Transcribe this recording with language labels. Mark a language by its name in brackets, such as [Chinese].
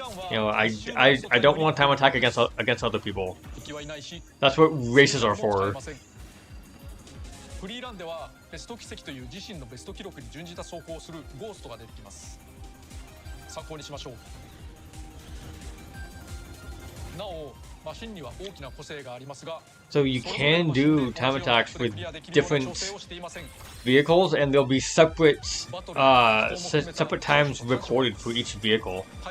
[English] You know, I don't want time attack against other people. That's what races are for. [Japanese] フリーランではベスト奇跡という自身のベスト記録に準じた走行をするゴーストが出てきます。参考にしましょう。なお、マシンには大きな個性がありますが、 [English] So you can do time attacks with different vehicles, and there'll be separate times recorded for each vehicle.